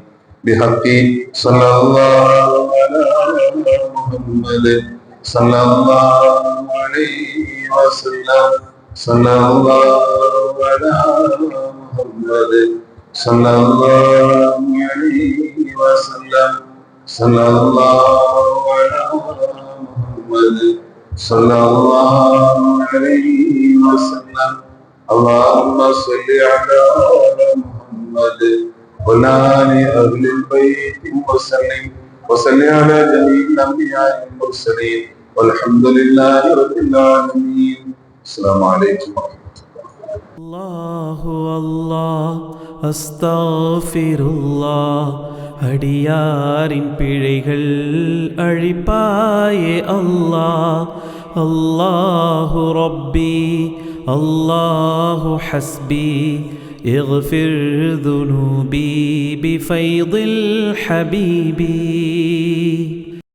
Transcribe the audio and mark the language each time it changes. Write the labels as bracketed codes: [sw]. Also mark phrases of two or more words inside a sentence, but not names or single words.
[ar] بحق صلى الله على محمد صلى الله عليه وسلم، صلى الله على محمد صلى الله عليه وسلم، صلى الله على محمد صلى الله عليه وسلم. اللهم صل على محمد وعلى آل البيت وسلم وصل على جميع الأنبياء والمرسلين والحمد لله رب العالمين. السلام عليكم ورحمة الله. الله الله أستغفر الله [ta] அடியாரின் பிழைகள் அழிப்பாயே அல்லாஹ். [ar] الله ربي الله حسبي اغفر ذنوبي بفيض الحبيب.